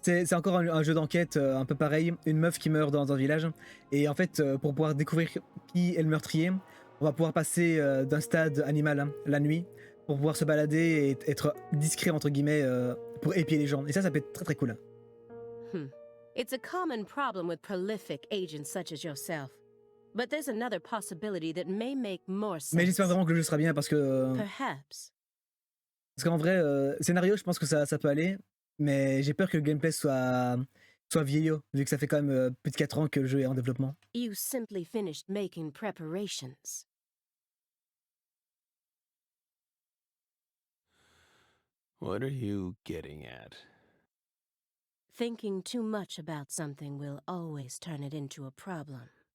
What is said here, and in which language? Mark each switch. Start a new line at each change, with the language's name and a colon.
French: C'est encore un jeu d'enquête un peu pareil. Une meuf qui meurt dans un village. Et en fait, pour pouvoir découvrir qui est le meurtrier, on va pouvoir passer d'un stade animal hein, la nuit pour pouvoir se balader et être discret entre guillemets pour épier les gens. Et ça peut être très très cool.
English: It's a common problem with prolific agents such as yourself. But there's another possibility that may make more sense.
French: Mais j'espère vraiment que le jeu sera bien parce que...
English: Perhaps.
French: Parce qu'en vrai, scénario, je pense que ça peut aller. Mais j'ai peur que le gameplay soit vieillot, vu que ça fait quand même plus de 4 ans que le jeu est en développement.
English: You simply finished making preparations. What are you getting at? Thinking too much about something will always turn it into a problem.